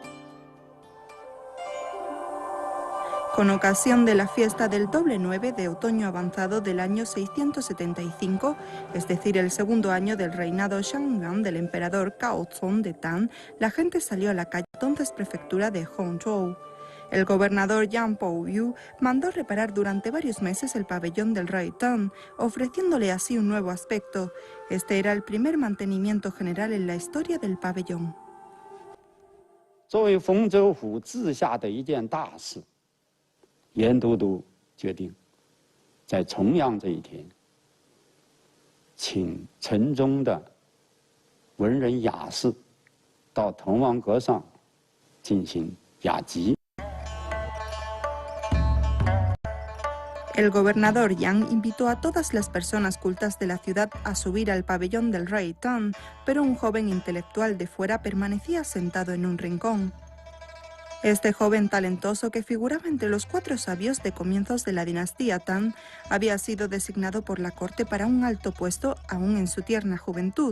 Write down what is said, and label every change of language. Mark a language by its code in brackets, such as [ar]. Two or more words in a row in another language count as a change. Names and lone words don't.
[es] Con ocasión de la fiesta del doble 9 de otoño avanzado del año 675, es decir, el segundo año del reinado Shangyuan del emperador Gaozong de Tang, la gente salió a la calle, entonces prefectura de Hongzhou. El gobernador Yang Pouyu mandó reparar durante varios meses el pabellón del rey Teng, ofreciéndole así un nuevo aspecto. Este era el primer mantenimiento general en la historia del pabellón. [zh] 作为丰州府治下的一件大事，严都督决定，在重阳这一天，请城中的文人雅士到滕王阁上进行雅集。 [es] El gobernador Yang invitó a todas las personas cultas de la ciudad a subir al pabellón del rey Teng, pero un joven intelectual de fuera permanecía sentado en un rincón. Este joven talentoso, que figuraba entre los 4 sabios de comienzos de la dinastía Tang, había sido designado por la corte para un alto puesto aún en su tierna juventud.